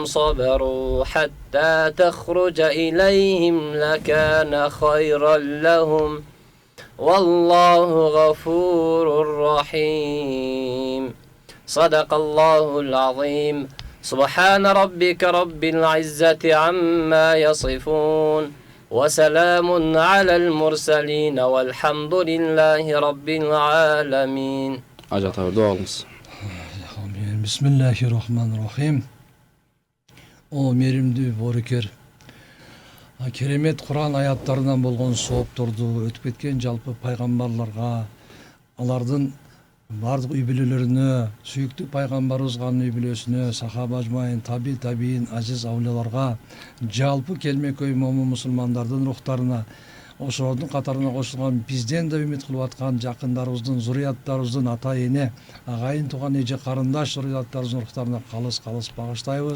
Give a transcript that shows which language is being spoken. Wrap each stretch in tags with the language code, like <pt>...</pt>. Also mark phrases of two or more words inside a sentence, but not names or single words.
<ar>صبروا حتى تخرج إليهم لكان خيرا لهم والله غفور رحيم صدق الله العظيم سبحان ربك رب العزة عما يصفون وسلام على المرسلين والحمد لله رب العالمين بسم الله الرحمن الرحيم</ar> <ky>О меримдүү борекер керемет Куран аяттарынан болгон соопторду өтүп кеткен жалпы пайгамбарларга, алардын бардык үй бүлөлөрүнө, сүйүктүү пайгамбарыбызганын үй бүлөсүнө,</ky> <ar>صحابة أجمعين,</ar> <ky>табиин, азиз аулияларга, жалпы келмекөй момун мусулмандардын рухтарына, ошолордун катарына кошулган бизден да үмүт кылып аткан жакындарыбыздын, зурияттарыбыздын, ата эне, агайын тууган, эже карындаш зурияттарыбыздын рухтарына калыс багыштайбыз.</ky>